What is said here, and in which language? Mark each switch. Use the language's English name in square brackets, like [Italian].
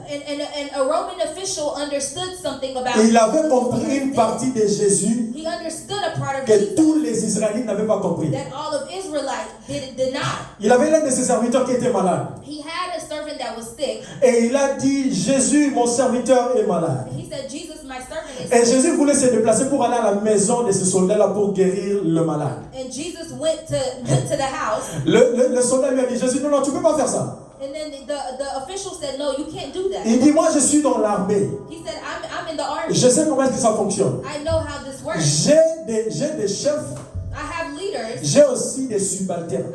[English] And a Roman official understood something about. [French] Et il avait compris une partie de Jésus [English] He understood a part of [French] que [English] Jesus [French] tous les Israélites n'avaient pas compris. [English] that all of Israelites did not. [French] Il avait l'un de ses serviteurs qui était malade. [English] He had a servant that was sick. [French] Et il a dit, Jésus, mon serviteur est malade. [English] He said, Jesus, my servant is [French] Et Jésus voulait se déplacer pour aller à la maison de ce soldat-là pour guérir le malade. [English] And Jesus went to the house. [French] Le soldat lui a dit, Jésus, non, tu ne peux pas faire ça. [English] And then the official said, no, you can't do that. [French] Il dit, moi je suis dans l'armée. [English] He said, I'm in the army. [French] Je sais comment est-ce que ça fonctionne. [English] I know how this works. [French] J'ai des chefs, [English] I have leaders. [French] j'ai aussi des subalternes.